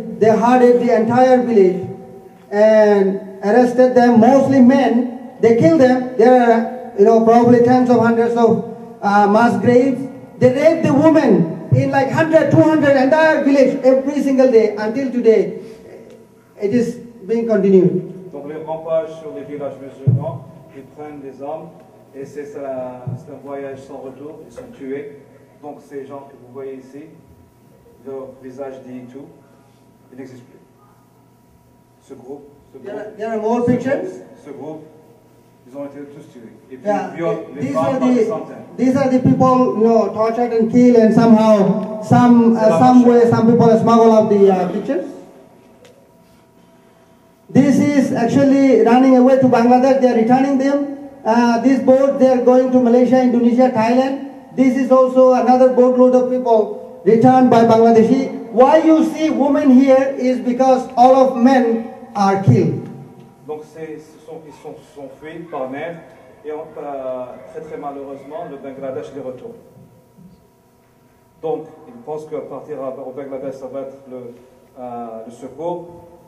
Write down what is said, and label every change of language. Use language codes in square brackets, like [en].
[en] They hardened the entire village and arrested them, mostly men. They killed them. There are, probably tens of hundreds of mass graves. They rape the women in like 100, 200, entire village every single day until today. It is being continued. [fr] Donc les rampages sur les villages musulmans, ils prennent des armes et c'est un voyage sans retour, ils sont tués. Donc ces gens que vous voyez ici, leur visage dit tout, ils n'existent plus. Ce groupe, [en] there are more pictures. [fr] Ce groupe, ils ont été tous tués. Et puis [en] Yeah, [fr] ils violent les femmes par des centaines. [en] these are the people, you know, tortured and killed, and somehow, some way, some people smuggle out the pictures. This is actually running away to Bangladesh. They are returning them. This boat, they are going to Malaysia, Indonesia, Thailand. This is also another boatload of people returned by Bangladeshi. Why you see women here is because all of men are killed. [fr] Donc ils sont fuis par mer et très très malheureusement le Bangladesh les retourne. Donc ils pensent qu'à partir au Bangladesh ça va être le secours.